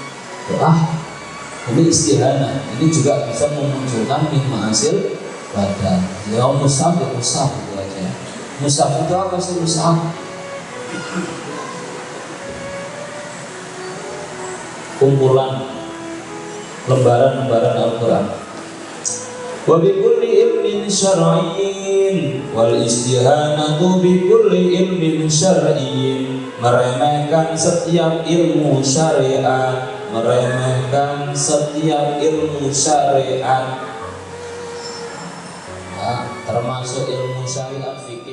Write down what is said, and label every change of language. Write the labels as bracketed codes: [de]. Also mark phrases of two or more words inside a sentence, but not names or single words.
[id] Ini istihanah, ini juga bisa memunculkan [ar] من معاصي البدن. [id] Ya mushaf ya mushaf itu aja. Mushaf itu apa sih mushaf? Kumpulan lembaran-lembaran Al-Quran. [ar] وبكل علم شرعي والاستهانة بكل علم شرعي, wal istihanatu bi kulli ilmin syar'iyyin, [id] meremehkan setiap ilmu syariat, meremehkan setiap ilmu syariat. Termasuk ilmu syariat